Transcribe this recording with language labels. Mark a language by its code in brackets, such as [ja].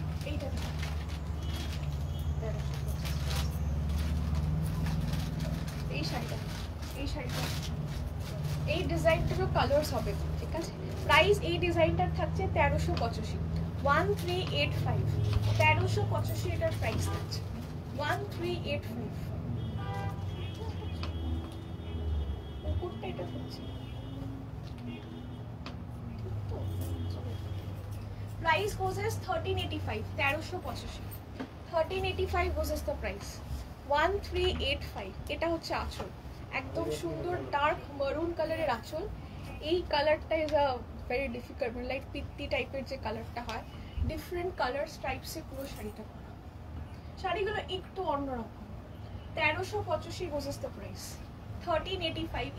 [bn] এইটা দেখুন, এই শাড়িটা, এই শাড়িটা, এই ডিজাইনটারও কালার্স হবে। ঠিক আছে, প্রাইস এই ডিজাইনটার থাকছে 1385, 1385, 1385 এটার প্রাইস থাকছে 1385। উপরটা এটা থাকছে, [en] Price goes as 1385, 1385, 1385 goes as the price, 1385। [bn] এটা হচ্ছে আঁচল, একদম সুন্দর ডার্ক মারুন কালারের আঁচল। এই কালারটা [en] is a very difficult, [bn] মানে লাইক পিত্তি টাইপের যে কালারটা হয়, ডিফারেন্ট কালার স্ট্রাইপসে পুরো শাড়িটা করা। শাড়িগুলো একটু অন্যরকম। [en] 1385 goes as the price, [bn] 1385।